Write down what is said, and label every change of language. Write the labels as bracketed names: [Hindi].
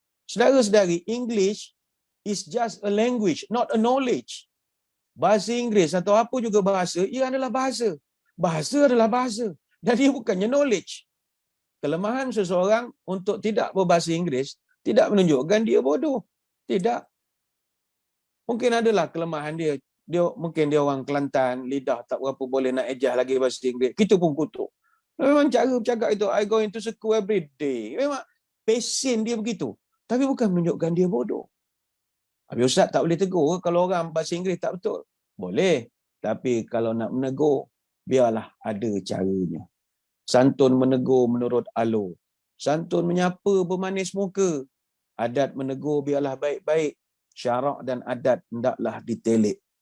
[Malay] Saudara-saudari, [English] English is just a language, not a knowledge. [Malay] Bahasa Inggeris atau apa juga bahasa, ia adalah bahasa. Bahasa adalah bahasa. Dan ia bukannya knowledge. Kelemahan seseorang untuk tidak berbahasa Inggeris tidak menunjukkan dia bodoh. Tidak. Mungkin adalah kelemahan dia. Mungkin dia orang Kelantan, lidah tak berapa boleh nak ejah lagi bahasa Inggeris. Kita pun kutuk. Memang cara bercakap itu, [English] I go into school every day. [Malay] Memang passion dia begitu. Tapi bukan menunjukkan dia bodoh. Habis Ustaz tak boleh tegur kalau orang bahasa Inggeris tak betul. Boleh. Tapi kalau nak menegur, biarlah ada caranya. Santun menegur menurut alur. Santun menyapa bermanis muka. Adat menegur biarlah baik-baik. Syarak dan adat hendaklah ditelik.